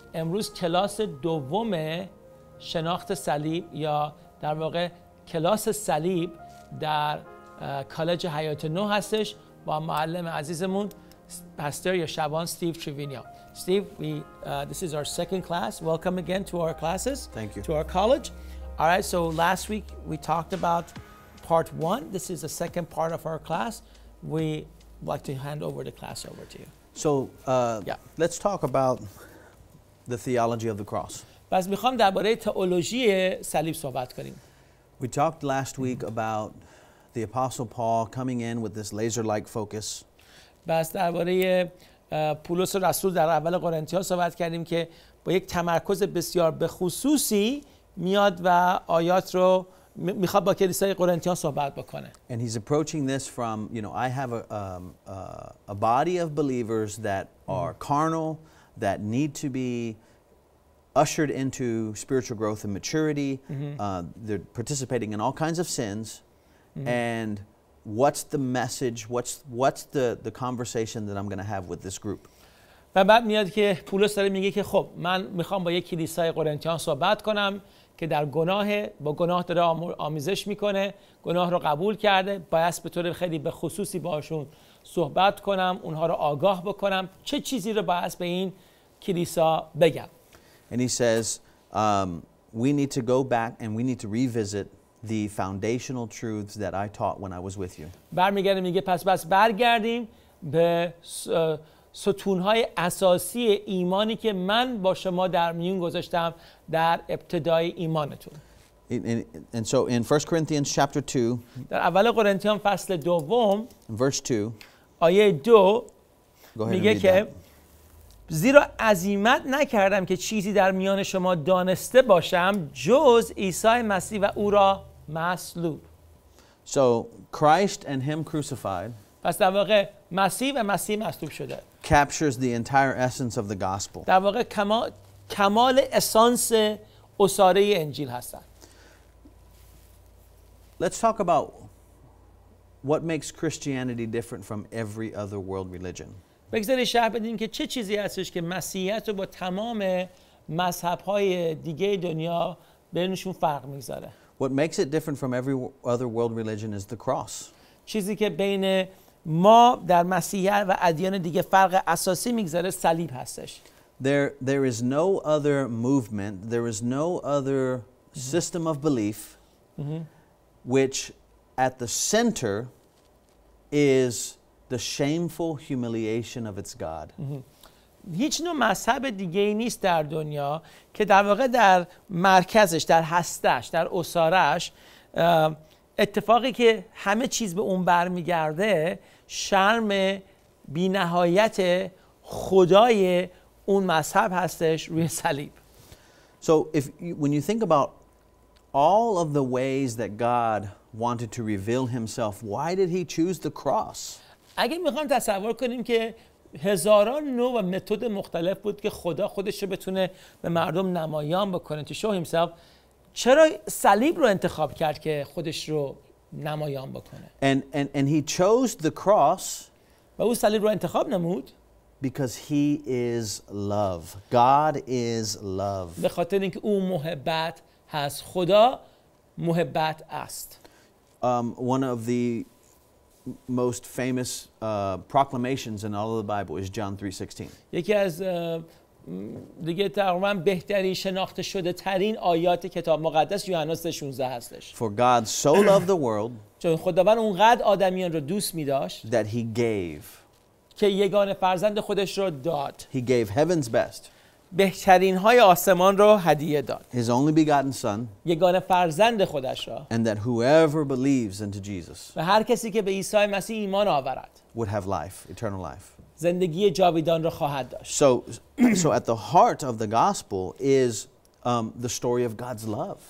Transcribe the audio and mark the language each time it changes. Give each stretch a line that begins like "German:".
Persian: امروز کلاس دوم شناخت صلیب یا در واقع کلاس صلیب در کالج حیات نو هستش با معلم عزیزمون پاستور یا شبان Steve Trivnio.
English: Steve, this is our second class. Welcome again to our classes. Thank you. To our college. All right, so last week we talked about part 1. This is the second part of our class. We like to hand over the class over to you. So let's talk about the theology of the cross.
Persian: پس میخوام درباره تئولوژی صلیب صحبت کنیم.
English: We talked last week about the Apostle Paul coming in with this laser-like focus.
Persian: بس درباره پولس رسول در اول قرنتیان صحبت کردیم که با یک تمرکز بسیار به خصوصی میاد و آیات رو میخواد با کلیسای قرنتیان صحبت بکنه.
English: And he's approaching this from, I have a body of believers that are carnal, that need to be ushered into spiritual growth and maturity. They're participating in all kinds of sins. And what's the message, what's the conversation that I'm going to have with this group?
Persian: و بعد میاد که پولس داره میگه که خب من میخوام با یک کلیسای قرنتیان صحبت کنم که در با گناه داره آمیزش میکنه، گناه رو قبول کرده، باید به طور خیلی به خصوصی باشون صحبت کنم، اونها رو آگاه بکنم، چه چیزی رو باید به این کلیسا بگم.
English: And he says we need to go back and we need to revisit the foundational truths that I taught when I was with you.
Persian: برمیگرده میگه پس برگردیم به ستونهای اساسی ایمانی که من با شما در میون گذاشتم در ابتدای ایمانتون.
English: And so in 1 Corinthians chapter 2,
Persian: در اول قرنتیان فصل دوم
English: verse 2,
Persian: آیه 2 میگه که
English: that.
Persian: زیرا عزیمت نکردم که چیزی در میان شما دانسته باشم جز عیسی مسیح و او را مصلوب.
English: So Christ and him crucified
Persian: پس در واقع مسیح و مسیح مصلوب شده
English: captures the entire essence of the gospel.
Persian: در واقع کمال اسانس اساره انجیل هستند.
English: Let's talk about what makes Christianity different from every other world religion.
Persian: بگذارید شرح بدیم که چه چیزی هستش که مسیحیت رو با تمام مذهب‌های دیگه دنیا بینشون فرق می‌ذاره.
English: What makes it different from every other world religion is the cross.
Persian: چیزی که بین ما در مسیحیت و ادیان دیگه فرق اساسی می‌گذاره صلیب هستش.
English: There is no other movement, there is no other system of belief which at the center is the shameful humiliation of its God.
Persian: هیچ نوع مذهب دیگه‌ای نیست در دنیا که در واقع در مرکزش، در هستش، در اسارش اتفاقی که همه چیز به اون برمیگرده شرم بی‌نهایت خدای اون مذهب هستش روی صلیب.
English: So when you think about all of the ways that God wanted to reveal himself, why did he choose the cross?
Persian: اگه میخوام تصور کنیم که هزاران نوع و متد مختلف بود که خدا خودش رو بتونه به مردم نمایان بکنه
English: to show himself،
Persian: چرا صلیب رو انتخاب کرد که خودش رو نمایان بکنه؟
English: And he chose the cross
Persian: و او صلیب رو انتخاب نمود
English: because he is love. God is love.
Persian: به خاطر اینکه او محبت هست. خدا محبت است.
English: One of the most famous proclamations in all of the Bible is John 3:16.
Persian: یکی از دیگه تقریبا بهترین شناخته شده ترین آیات کتاب مقدس یوحنا 3:16 هستش.
English: For God so loved the world
Persian: چون خداوند اونقدر آدمیان رو دوست می داشت
English: that he gave.
Persian: که یگانه فرزند خودش رو داد.
English: He gave heaven's best.
Persian: بهترین های آسمان رو هدیه داد.
English: His only begotten son.
Persian: یگانه فرزند خودش را.
English: And that whoever believes into Jesus
Persian: و هر کسی که به عیسی مسیح ایمان آورد
English: would have life, eternal life.
Persian: زندگی جاویدان را خواهد داشت.
English: So at the heart of the gospel is the story of God's love.